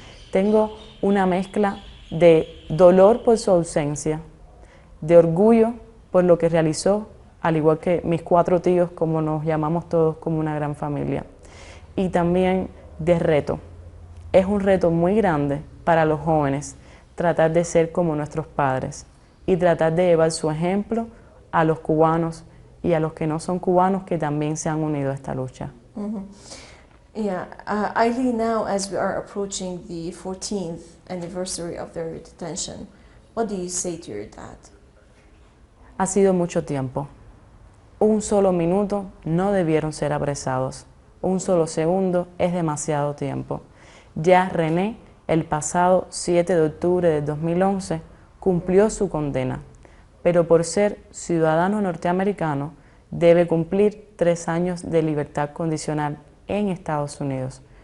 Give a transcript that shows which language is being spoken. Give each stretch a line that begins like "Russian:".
Spanish: Tengo una mezcla de dolor por su ausencia, de orgullo por lo que realizó, al igual que mis 4 tíos, como nos llamamos todos como una gran familia, y también de reto. Es un reto muy grande para los jóvenes tratar de ser como nuestros padres y tratar de llevar su ejemplo a los cubanos y a los que no son cubanos que también se han unido a esta lucha.
English: Yeah, Ailey, now as we are approaching the 14th anniversary of their detention, what do you say to your dad?
Spanish: Ha sido mucho tiempo. Un solo minuto no debieron ser apresados. Un solo segundo es demasiado tiempo. Ya René, el pasado 7 de octubre de 2011, cumplió su condena, pero por ser ciudadano norteamericano debe cumplir 3 años de libertad condicional en Estados Unidos.